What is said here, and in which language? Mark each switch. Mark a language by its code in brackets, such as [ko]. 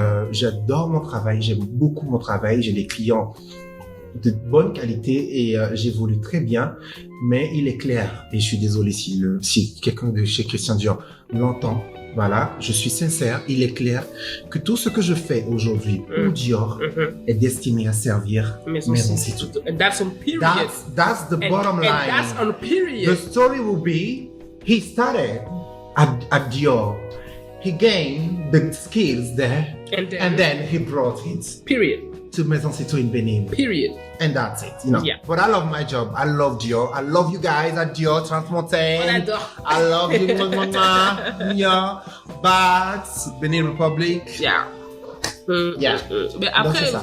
[fr] J'adore mon travail, j'aime beaucoup mon travail, j'ai des clients de bonne qualité et j'évolue très bien, mais il est clair, et je suis désolé si quelqu'un de chez Christian Dior l'entend, voilà, je suis sincère, il est clair que tout ce que je fais aujourd'hui pour Dior est destiné à servir Maison Citoux. [en] And that's on period. That's the bottom line. And that's on period. The story will be, he started at Dior. He gained the skills there, and then he brought it. Period. to Maison C'est Tout in Benin. Period. And that's it, you know. Yeah. But I love my job. I love Dior. I love you guys at Dior Transmontaigne. [fr] On adore. [en] I love you, mama. Yeah. Bags, Benin Republic. Yeah. Yeah. [fr] Mais après, c'est ça.